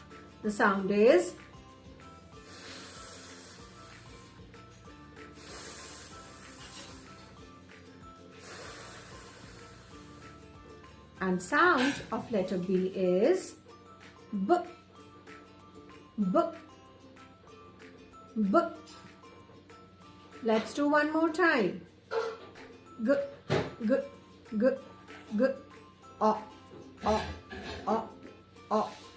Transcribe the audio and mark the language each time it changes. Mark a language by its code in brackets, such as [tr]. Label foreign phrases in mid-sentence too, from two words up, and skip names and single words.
[en] The sound is and sound of letter B is B, B, B. Let's do one more time. G, G, G, G, O, O, O, O,